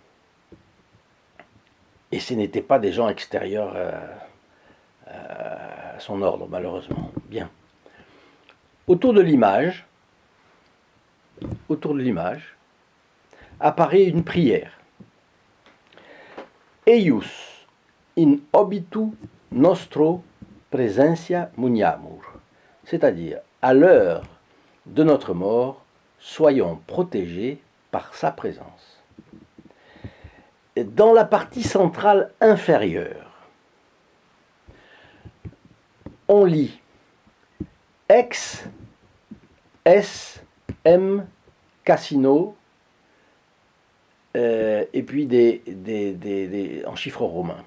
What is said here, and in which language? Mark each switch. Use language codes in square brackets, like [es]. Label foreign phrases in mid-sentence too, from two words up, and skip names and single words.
[fr] Et ce n'étaient pas des gens extérieurs à son ordre, malheureusement. Bien. Autour de l'image apparaît une prière. [la] Eius in obitu nostro presentia muniamur, [fr] c'est-à-dire à l'heure de notre mort, soyons protégés par sa présence. Dans la partie centrale inférieure, on lit ex s m Cassino, et puis en chiffres romains.